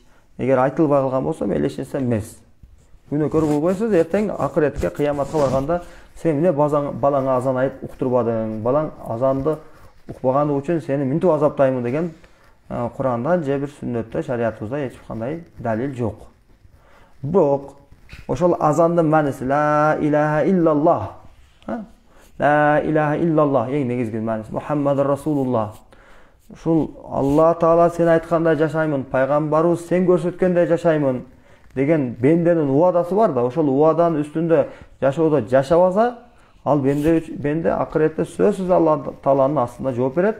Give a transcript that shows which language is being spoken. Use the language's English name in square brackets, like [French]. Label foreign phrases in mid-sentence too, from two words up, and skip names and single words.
[Kyrgyz] Эгер айтылбай калган болсо мейли эч нерсе эмес. Күнөөкөр болбойсуз, эртең акыретке, кыяматка барганда сен эмне балаңа азан айтып уктурбадың, балаң азанды укпаганы үчүн сени минтип азаптаймын деген Куранда же бир сүннөттө, шариятыбызда эч кандай далил жок. Бирок ошол азандын мааниси [Arabic] لا إله إلا الله. لا إله إلا الله [Kyrgyz] эң негизги мааниси [Arabic] محمد رسول الله. [Kyrgyz] Ушул Алла Таала сен айткандай жашаймын, пайгамбарыбыз сен көрсөткөндөй жашаймын деген бенденин уадасы бар да, ошол уаданын үстүндө жашоодо жашабаса, ал бенде акыретте сөзсүз Алла Тааланын астында жооп берет.